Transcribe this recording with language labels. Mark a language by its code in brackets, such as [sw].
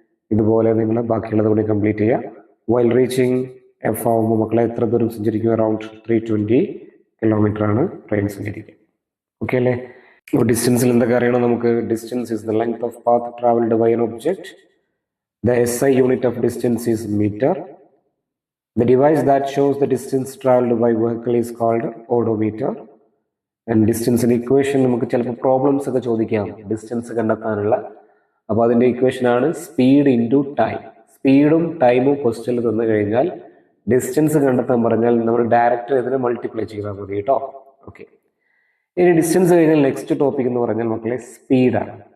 [ml] ഇതുപോലെ നിങ്ങൾ ബാക്കിയുള്ളത് കൂടി കംപ്ലീറ്റ് ചെയ്യുക. വൈൽ റീച്ചിങ് എഫ് ആവുമ്പോൾ മക്കളെ എത്ര ദൂരം സഞ്ചരിക്കും? അറൗണ്ട് 320 കിലോമീറ്റർ ആണ് ട്രെയിൻ സഞ്ചരിക്കുക. ഓക്കെ അല്ലേ? അപ്പോൾ ഡിസ്റ്റൻസിൽ എന്തൊക്കെ അറിയണം നമുക്ക്? [en] Distance is the length of path travelled by an object. The SI unit of distance is metre. The device that shows the distance traveled by vehicle is called odometer. [ml] And ഡിസ്റ്റൻസിൻ്റെ equation നമുക്ക് ചിലപ്പോൾ problems ഒക്കെ ചോദിക്കാം distance കണ്ടെത്താനുള്ള. അപ്പോൾ അതിൻ്റെ ഇക്വേഷനാണ് speed into time. സ്പീഡും ടൈമും ക്വസ്റ്റ്യനിൽ തന്നു കഴിഞ്ഞാൽ ഡിസ്റ്റൻസ് കണ്ടെത്താൻ പറഞ്ഞാൽ നമ്മൾ ഡയറക്റ്റ് ഇതിനെ മൾട്ടിപ്ലൈ ചെയ്താൽ മതി കേട്ടോ. ഓക്കെ, ഇനി ഡിസ്റ്റൻസ് കഴിഞ്ഞാൽ നെക്സ്റ്റ് ടോപ്പിക് എന്ന് പറഞ്ഞാൽ മക്കളെ സ്പീഡാണ്.